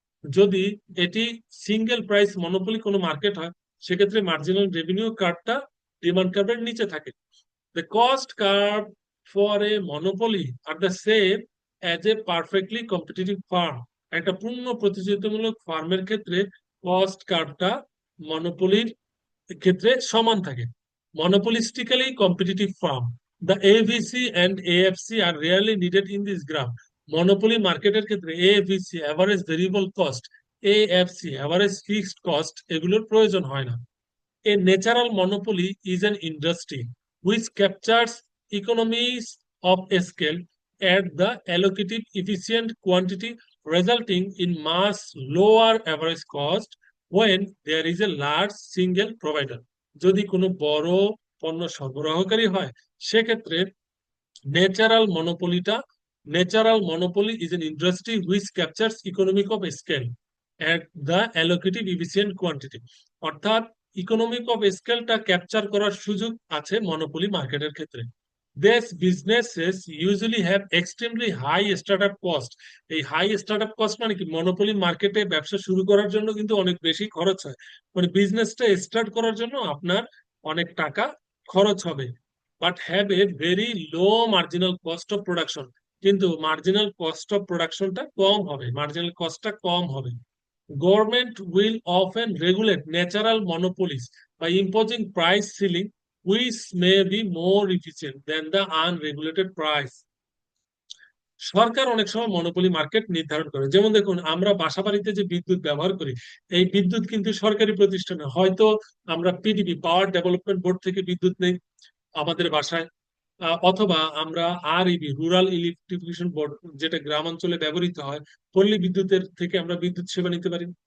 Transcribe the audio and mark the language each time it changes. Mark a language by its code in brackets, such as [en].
[bn] যদি এটি single price monopoly কোনো মার্কেট হয় সেক্ষেত্রে মার্জিনাল রেভিনিউ কার্ভটা ডিমান্ড কার্ভের নিচে থাকে। [en] The cost curve for a monopoly are the same as a perfectly competitive firm. [bn] একটা পূর্ণ প্রতিযোগিতামূলক ফার্মের ক্ষেত্রে কস্ট কার্ভটা মনোপলির ক্ষেত্রে সমান থাকে। [en] Monopolistically competitive firm, the AVC and AFC are rarely needed in this graph. [bn] Monopoly মার্কেটের ক্ষেত্রে AVC average variable cost, AFC average fixed cost এগুলোর প্রয়োজন হয় না। [en] A natural monopoly is an industry which captures economies of scale at the allocative efficient quantity, resulting in much lower average cost when there is a large single provider. [bn] যদি কোনো বড় পণ্য সরবরাহকারী হয় সেক্ষেত্রে natural মনোপলিটা, [en] Natural monopoly is an industry which captures economic of scale at the allocative efficient quantity. [bn] অর্থাৎ economic of স্কেলটা capture করার সুযোগ আছে মনোপলি মার্কেটের ক্ষেত্রে। [en] These businesses usually have extremely high startup cost. [bn] এই হাই স্টার্টআপ কস্ট মানে কি, মনোপলি মার্কেটে ব্যবসা শুরু করার জন্য কিন্তু অনেক বেশি খরচ হয়, মানে বিজনেসটা স্টার্ট করার জন্য আপনার অনেক টাকা খরচ হবে, [en] But have a very low marginal cost of production. [bn] কিন্তু মার্জিনাল কস্ট অফ প্রোডাকশনটা কম হবে, মার্জিনাল কস্টটা কম হবে। [en] Government will often regulate natural monopolies by imposing price ceiling which may be more efficient than the unregulated price. [bn] সরকার অনেক সময় monopoly market নির্ধারণ করে, যেমন দেখুন আমরা বাসাবাড়িতে যে বিদ্যুৎ ব্যবহার করি, এই বিদ্যুৎ কিন্তু সরকারি প্রতিষ্ঠানে, হয়তো আমরা পিডিবি পাওয়ার ডেভেলপমেন্ট বোর্ড থেকে বিদ্যুৎ নেই আমাদের বাসায়, অথবা আমরা আরইবি রুরাল ইলেকট্রিফিকেশন বোর্ড, যেটা গ্রামাঞ্চলে ব্যবহৃত হয়, পল্লী বিদ্যুতের থেকে আমরা বিদ্যুৎ সেবা নিতে পারি।